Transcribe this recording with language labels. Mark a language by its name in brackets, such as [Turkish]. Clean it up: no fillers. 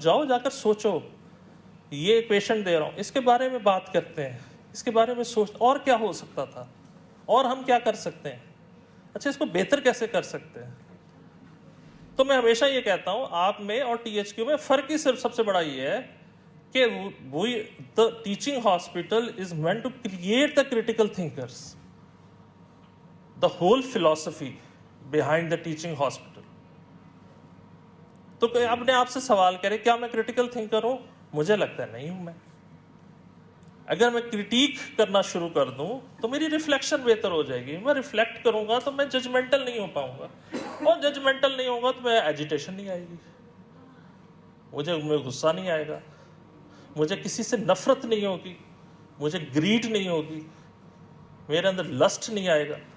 [Urdu] جاؤ جا کر سوچو, یہ پیشنٹ دے رہا ہوں, اس کے بارے میں بات کرتے ہیں, اس کے بارے میں سوچ, اور کیا ہو سکتا تھا, اور ہم کیا کر سکتے ہیں, اچھا اس کو بہتر کیسے کر سکتے ہیں. تو میں ہمیشہ یہ کہتا ہوں آپ میں اور ٹی ایچ کیو میں فرق ہی صرف سب سے بڑا یہ ہے کہ [English] the teaching hospital is meant to create the critical thinkers. The whole philosophy behind the teaching hospital. [Urdu] تو کوئی اپنے آپ سے سوال کرے کیا میں کریٹیکل تھنکر ہوں؟ مجھے لگتا ہے نہیں ہوں. میں اگر میں کرٹیک کرنا شروع کر دوں تو میری ریفلیکشن بہتر ہو جائے گی. میں ریفلیکٹ کروں گا تو میں ججمنٹل نہیں ہو پاؤں گا, اور ججمنٹل نہیں ہوگا تو میں ایجیٹیشن نہیں آئے گی, مجھے میں غصہ نہیں آئے گا, مجھے کسی سے نفرت نہیں ہوگی, مجھے گریڈ نہیں ہوگی, میرے اندر لسٹ نہیں آئے گا.